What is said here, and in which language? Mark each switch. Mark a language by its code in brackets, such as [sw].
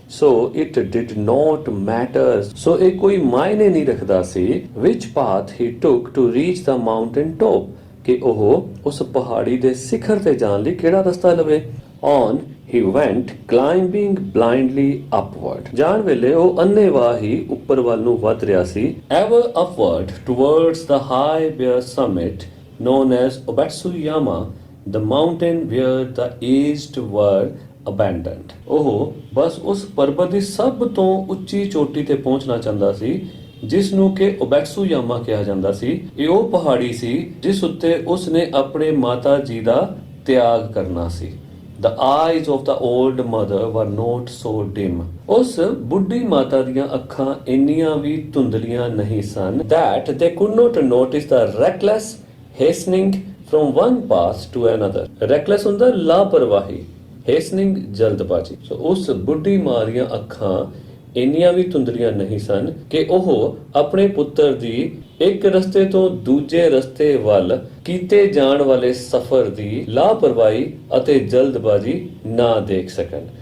[en] So it did not matter, [pa] ਸੋ ਇਹ ਕੋਈ ਮਾਇਨੇ ਨਹੀਂ ਰੱਖਦਾ ਸੀ [en] which path he took to reach the mountain top, [pa] ਕਿ ਉਹ ਉਸ ਪਹਾੜੀ ਦੇ ਸਿਖਰ ਤੇ ਜਾਣ ਲਈ ਕਿਹੜਾ ਰਸਤਾ ਲਵੇ. [en] On he went, climbing blindly upward, [pa] ਜਾਣ ਵੇਲੇ ਉਹ ਅੰਨ੍ਹੇਵਾਹ ਹੀ ਉੱਪਰ ਵੱਲ ਨੂੰ ਵੱਧ ਰਿਹਾ ਸੀ. [en] Ever upward towards the high bare summit known as Obatsuyama, the mountain where the aged were abandoned. [pa] ਉਹ ਬਸ ਉਸ ਪਰਬਤ ਦੀ ਸਭ ਤੋਂ ਉੱਚੀ ਚੋਟੀ ਤੇ ਪਹੁੰਚਣਾ ਚਾਹੁੰਦਾ ਸੀ ਜਿਸ ਨੂੰ ਕਿ ਓਬੈਟਸੂਯਾਮਾ ਕਿਹਾ ਜਾਂਦਾ ਸੀ. ਇਹ ਉਹ ਪਹਾੜੀ ਸੀ ਜਿਸ ਉੱਤੇ ਉਸ ਨੇ ਆਪਣੇ ਮਾਤਾ ਜੀ ਦਾ ਤਿਆਗ ਕਰਨਾ ਸੀ. [en] The eyes of the old mother were not so dim, [pa] ਉਸ ਬੁੱਢੀ ਮਾਤਾ ਦੀਆਂ ਅੱਖਾਂ ਇੰਨੀਆਂ ਵੀ ਧੁੰਦਲੀਆਂ ਨਹੀਂ ਸਨ [en] that they could not notice the reckless hastening from one path to another. [pa] reckless ਹੁੰਦਾ ਲਾਪਰਵਾਹੀ, hastening ਜਲਦਬਾਜ਼ੀ. ਸੋ ਉਸ ਬੁੱਢੀ ਮਾਂ ਦੀਆਂ ਅੱਖਾਂ ਇੰਨੀਆਂ ਵੀ ਧੁੰਦਲੀਆਂ ਨਹੀਂ ਸਨ ਕਿ ਉਹ ਆਪਣੇ ਪੁੱਤਰ ਦੀ ਇੱਕ ਰਸਤੇ ਤੋਂ ਦੂਜੇ ਰਸਤੇ ਵੱਲ ਕੀਤੇ ਜਾਣ ਵਾਲੇ ਸਫ਼ਰ ਦੀ ਲਾਪਰਵਾਹੀ ਅਤੇ ਜਲਦਬਾਜ਼ੀ ਨਾ ਦੇਖ ਸਕਣ.